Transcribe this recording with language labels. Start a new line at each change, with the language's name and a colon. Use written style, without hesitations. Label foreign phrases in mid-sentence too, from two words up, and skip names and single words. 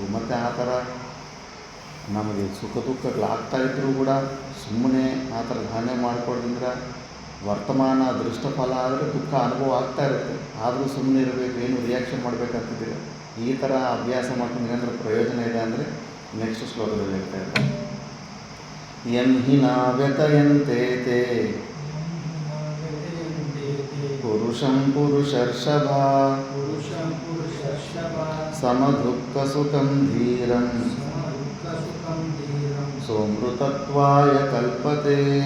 Kannada: ಮತ್ತು ಆ ಥರ ನಮಗೆ ಸುಖ ದುಃಖಗಳಾಗ್ತಾಯಿದ್ರೂ ಕೂಡ ಸುಮ್ಮನೆ ಆ ಥರ ಧಾನ್ಯ ಮಾಡ್ಕೊಳ್ಳೋದ್ರಿಂದ ವರ್ತಮಾನ ದೃಷ್ಟಫಲ ಆದರೆ ದುಃಖ ಅನುಭವ ಆಗ್ತಾ ಇರುತ್ತೆ. ಆದರೂ ಸುಮ್ಮನೆ ಇರಬೇಕು, ಏನು ರಿಯಾಕ್ಷನ್ ಮಾಡಬೇಕಂತಿದ್ದೀರ. ಈ ಥರ ಅಭ್ಯಾಸ ಮಾಡ್ಕೊಂಡು ಏನಾದರೂ ಪ್ರಯೋಜನ ಇದೆ ಅಂದರೆ ನೆಕ್ಸ್ಟ್ ಶ್ಲೋಕದಲ್ಲಿ ಹೇಳ್ತಾ ಇದ್ದಾರೆ,
Sanskrit: ಯಂ ಹಿ ನ ವ್ಯತಯಂತೆ ತೇ ಪುರುಷಂ ಪುರುಷರ್ಷಭ ಸಮದುಃಖ ಸುಖಂ ಧೀರಂ ಸೋಮೃತತ್ವಾಯ ಕಲ್ಪತೆ.